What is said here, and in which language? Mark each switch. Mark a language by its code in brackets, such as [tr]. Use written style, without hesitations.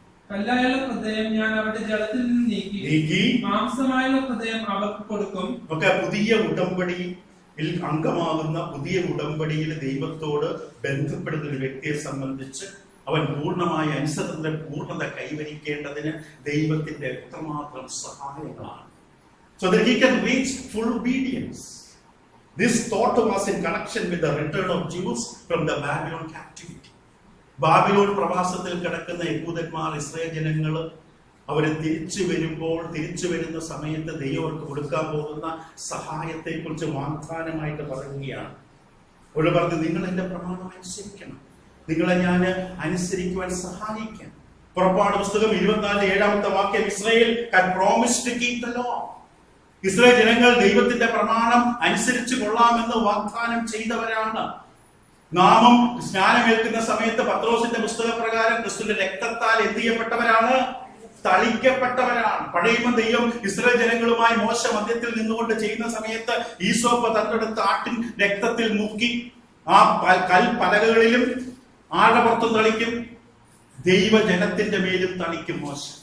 [ml] കല്ലായുള്ള ഹൃദയം ഞാൻ അവരുടെ ജഡത്തിൽ നിന്ന് നീക്കി മാംസമായുള്ള ഹൃദയം അവർക്ക് കൊടുക്കും. ഒക്കെ പുതിയ ഉടമ്പടി അംഗമാകുന്ന പുതിയ ഉടമ്പടിയിൽ ദൈവത്തോട് ബന്ധപ്പെടുന്ന ഒരു വ്യക്തിയെ സംബന്ധിച്ച് അവൻ പൂർണ്ണമായ അനുസരണത്തിന്റെ പൂർണ്ണത കൈവരിക്കേണ്ടതിന് ദൈവത്തിന്റെ എത്രമാത്രം സഹായങ്ങളാണ്. [en] So that he can reach full obedience. This thought was in connection with the return of Jews from the Babylon captivity. [ml] Babylon പ്രവാസത്തിൽ കിടക്കുന്ന യഹൂദന്മാർ, ഇസ്രായേൽ ജനങ്ങൾ, അവര് തിരിച്ചു വരുന്ന സമയത്ത് ദൈവം അവർക്ക് കൊടുക്കാൻ പോകുന്ന സഹായത്തെ കുറിച്ച് വാഗ്ദാനമായിട്ട് പറയുകയാണ്. അവര് പറഞ്ഞു, നിങ്ങൾ എന്റെ പ്രമാണം അനുസരിക്കണം, നിങ്ങളെ ഞാൻ അനുസരിക്കുവാൻ സഹായിക്കാം. പുറപ്പാട് പുസ്തകം 24-7 വാക്യം, Israel [en] had promised to keep the law. [ml] Israel ജനങ്ങൾ ദൈവത്തിന്റെ പ്രമാണം അനുസരിച്ച് കൊള്ളാമെന്ന് വാഗ്ദാനം ചെയ്തവരാണ്. നാമം സ്നാനമേൽക്കുന്ന സമയത്ത് പത്രോസിന്റെ പുസ്തകപ്രകാരം ക്രിസ്തുവിന്റെ രക്തത്താൽ എന്ത് ചെയ്യപ്പെട്ടവരാണ്? തളിക്കപ്പെട്ടവരാണ്. പഴയ ദൈവം ഇസ്രായേൽ ജനങ്ങളുമായി മോശ മധ്യത്തിൽ നിന്നുകൊണ്ട് ചെയ്യുന്ന സമയത്ത് ഈസോപ്പ് തന്നെടുത്ത് ആട്ടിൻ രക്തത്തിൽ മുക്കി ആ കൽപ്പലകളിലും ആഴപുറത്തും തളിക്കും, ദൈവജനത്തിന്റെ മേലും തളിക്കും മോശ.